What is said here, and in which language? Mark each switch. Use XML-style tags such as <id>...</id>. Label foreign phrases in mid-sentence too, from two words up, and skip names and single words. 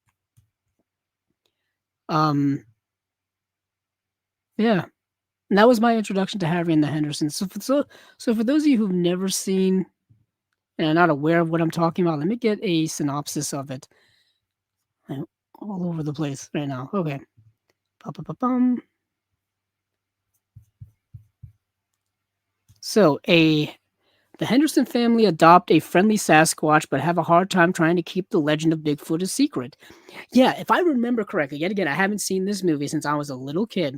<en>Yeah. And that was my introduction to Harry and the Hendersons. So for those of you who've never seen and are not aware of what I'm talking about, let me get a synopsis of it. I'm all over the place right now. Okay. Ba-ba-ba-bum. So the Henderson family adopt a friendly Sasquatch, but have a hard time trying to keep the legend of Bigfoot a secret. Yeah, if I remember correctly, yet again, I haven't seen this movie since I was a little kid.</en>